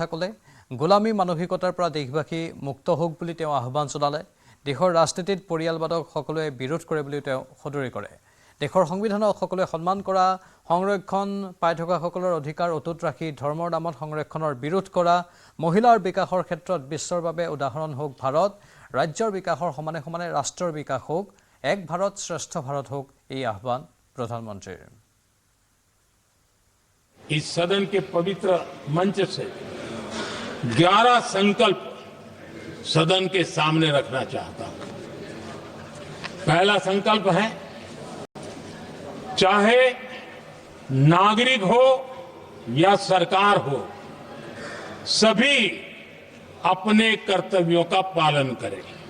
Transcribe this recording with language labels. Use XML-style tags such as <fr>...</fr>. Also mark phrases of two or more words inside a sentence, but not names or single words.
<as>ক'লে গোলামী মানসিকতাৰ পৰা দেশবাসী মুক্ত হোক বুলি তেওঁ আহ্বান জনালে দেশৰ ৰাজনীতিত পৰিয়ালবাদক সকলোৱে বিৰোধ কৰে বুলি তেওঁ সদৰি কৰে দেশৰ সংবিধানক সকলোৱে সন্মান কৰা সংৰক্ষণ পাই থকা সকলৰ অধিকাৰ অটুট ৰাখি ধৰ্মৰ নামত সংৰক্ষণৰ বিৰোধ কৰা মহিলাৰ বিকাশৰ ক্ষেত্ৰত বিশ্বৰ বাবে উদাহৰণ হোক ভাৰত ৰাজ্যৰ বিকাশৰ সমানে সমানে ৰাষ্ট্ৰৰ বিকাশ হোক এক ভাৰত শ্ৰেষ্ঠ ভাৰত হোক এই আহ্বান প্ৰধানমন্ত্ৰীৰ</as> <hi>इस सदन के पवित्र मंच से 11 संकल्प सदन के सामने रखना चाहता हूं पहला संकल्प है चाहे नागरिक हो या सरकार हो सभी अपने कर्तव्यों का पालन करें</hi>